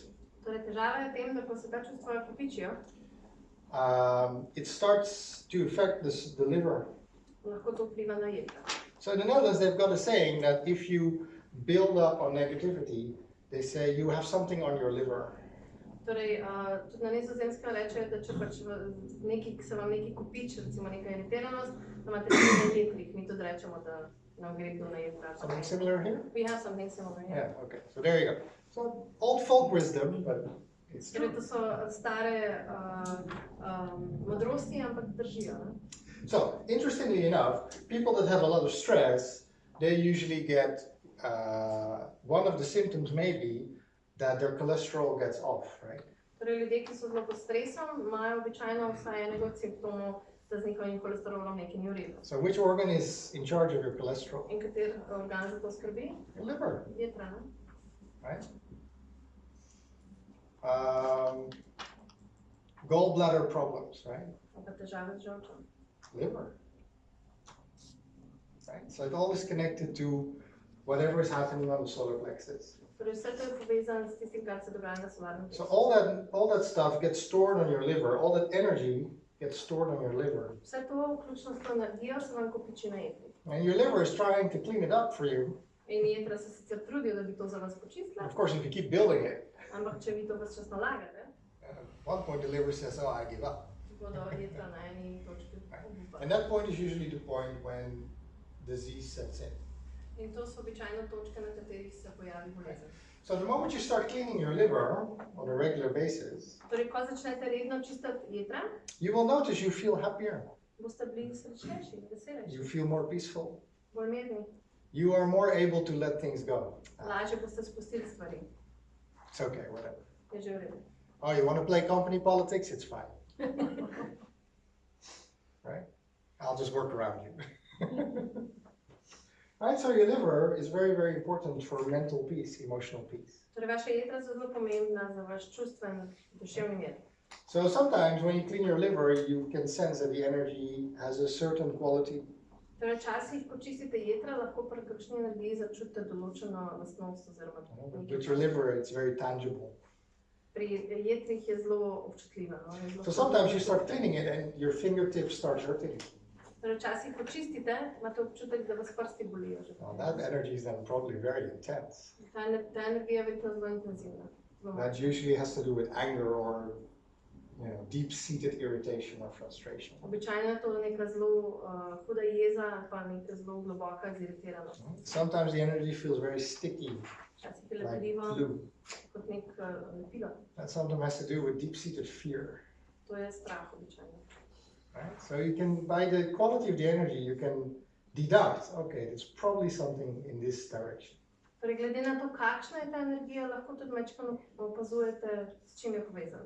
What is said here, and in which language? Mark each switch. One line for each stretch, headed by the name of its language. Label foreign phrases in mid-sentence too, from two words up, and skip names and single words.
Slovenian: Torej, težava je v tem, da ko se ta čustva kopičijo,
English: it starts to affect the liver.
Slovenian: lahko to vpliva na jetra.
English: So in the Netherlands, they've got a saying that if you build up on negativity, they say you have something on your liver.
Slovenian: Torej, tudi na Nizozemskem rečejo, da če pač se vam nekaj kopiči, recimo neka iritiranost, da imate nekaj na jetrih. Mi tudi rečemo, da nam gre kdo na jetra.
English: Something similar here? We have something similar, yeah. Yeah, okay. So there you go. So old folk wisdom, but it's
Slovenian: Torej,
English: true.
Slovenian: to so stare modrosti, ampak držijo. Ne?
English: So interestingly enough, people that have a lot of stress, they usually get, one of the symptoms may be that their cholesterol gets off, right?
Slovenian: Torej, ljudje, ki so zelo pod stresom, imajo običajno vsaj enega od simptomov, da z njihovim holesterolom nekaj ni v redu.
English: So which organ is in charge of your cholesterol?
Slovenian: In kater organ za to skrbi?
English: Your liver,
Slovenian: Jetra, ne?
English: right? Gallbladder problems, right?
Slovenian: Ali pa težave z žolčem.
English: Liver, right? So it all is connected to whatever is happening on the solar plexus.
Slovenian: Torej, vse to je povezano s tistim, kar se dogaja na solarnem
English: So
Slovenian: pleksu.
English: all that stuff gets stored on your liver, all that energy gets stored on your liver.
Slovenian: Vse to, vključno s to energijo, se vam kopiči na jetrih.
English: And your liver is trying to clean it up for you.
Slovenian: In jetra se sicer trudijo, da bi to za vas počistila,
English: Of course, if you keep building it,
Slovenian: ampak če vi to ves čas nalagate,
English: at one point the liver says, oh, I give up.
Slovenian: bodo jetra na eni točki obupali.
English: And that point is usually the point when disease sets in.
Slovenian: In to so običajno točke, na katerih se pojavi bolezen.
English: So the moment you start cleaning your liver on a regular basis,
Slovenian: Torej, ko začnete redno čistiti jetra,
English: you will notice you feel happier.
Slovenian: boste bili srečnejši, veselejši,
English: You feel more peaceful.
Slovenian: bolj mirni,
English: You are more able to let things go.
Slovenian: lažje boste spustili stvari.
English: It's okay, whatever.
Slovenian: Je že v redu.
English: Oh, you want to play company politics? It's fine. Right? I'll just work around you. Right, so your liver is very important for mental peace, emotional peace.
Slovenian: Torej, vaša jetra so zelo pomembna za vaš čustven, duševni mir.
English: So sometimes when you clean your liver, you can sense that the energy has a certain quality.
Slovenian: Torej, včasih, ko čistite jetra, lahko pri kakšni energiji začutite določeno lastnost oziroma
English: With your liver, it's very tangible.
Slovenian: pri jetrih je zelo občutljiva. No? Je zelo
English: So sometimes you start cleaning it and your fingertips start hurting.
Slovenian: Torej, včasih, ko čistite, imate občutek, da vas prsti bolijo. Že.
English: Well, that energy is then probably very intense.
Slovenian: Ta energija je verjetno zelo intenzivna. Zelo
English: That
Slovenian: močna.
English: usually has to do with anger or, deep-seated irritation or frustration.
Slovenian: Običajno je to neka zelo huda jeza ali pa neka zelo globoka ziritiranost.
English: Sometimes the energy feels very sticky,
Slovenian: Včasih je
English: like
Slovenian: lepljivo
English: glue.
Slovenian: kot nek lepilo.
English: That sometimes has to do with deep-seated fear.
Slovenian: To je strah običajno.
English: Right? So you can, by the quality of the energy, you can deduct, okay, it's probably something in this direction.
Slovenian: Torej, glede na to, kakšna je ta energija, lahko tudi majčkeno opazujete, s čim je povezana.